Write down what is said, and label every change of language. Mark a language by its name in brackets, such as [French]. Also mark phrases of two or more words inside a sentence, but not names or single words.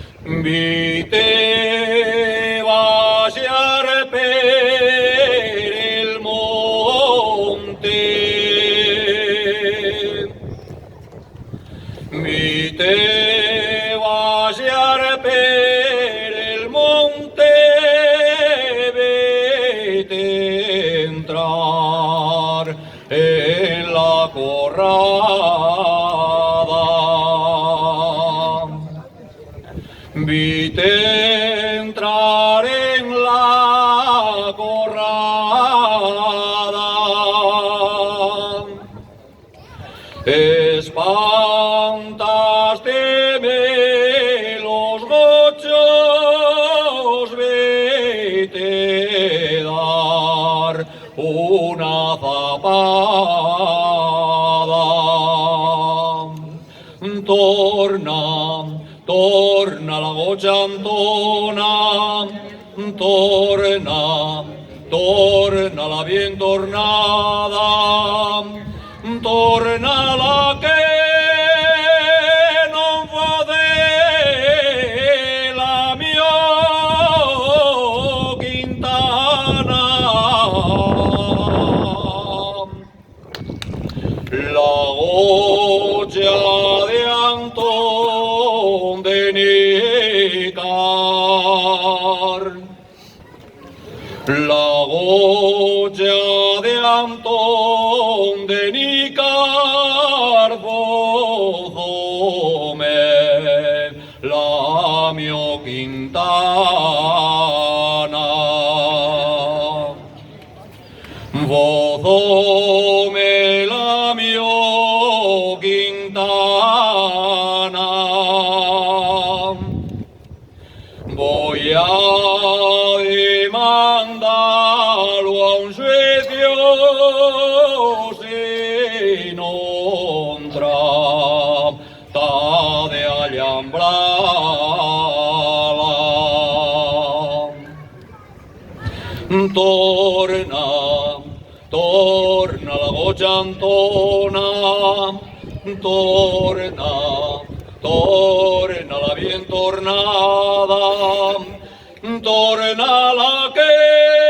[Asturian] Vite vaciar per el monte, vite vaciar per el monte, vete entrar en la corrada. Vite entrar en la corrada, espantaste-me los gochos, vete dar una zapada. Torna, torna la gocha Antona, torna, torna la bien tornada, torna la que non fode la mio Quintana. La gocha de Antón de Nícar, la gocha de Antón de Nícar, vozome la mio Quintana, vozome la mio Quintana. [Spanish] Voy a demandarlo a un juicio si no trata de allambrarla. [Asturian] Torna, torna la gocha Antona, torna, torna la bien tornada, torna la que